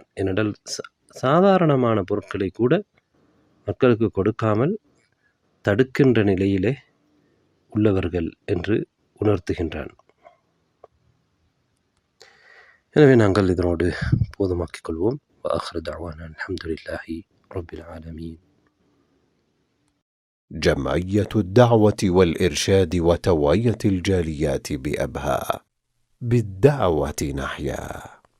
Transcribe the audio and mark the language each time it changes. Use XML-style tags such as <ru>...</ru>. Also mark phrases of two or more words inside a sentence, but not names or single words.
<ta>ஏனென்றால் சாதாரணமான பொருட்களை கூட மக்களுக்கு கொடுக்காமல் தடுக்கின்ற நிலையிலே உள்ளவர்கள் என்று உணர்த்துகின்றான். எனவே நாங்கள் இதனோடு போதுமாக்கிக் கொள்வோம்.</ta> <ar>وآخر دعوانا الحمد لله رب العالمين. جمعية الدعوة والإرشاد وتوعية الجاليات بأبها، بالدعوة نحيا.</ar>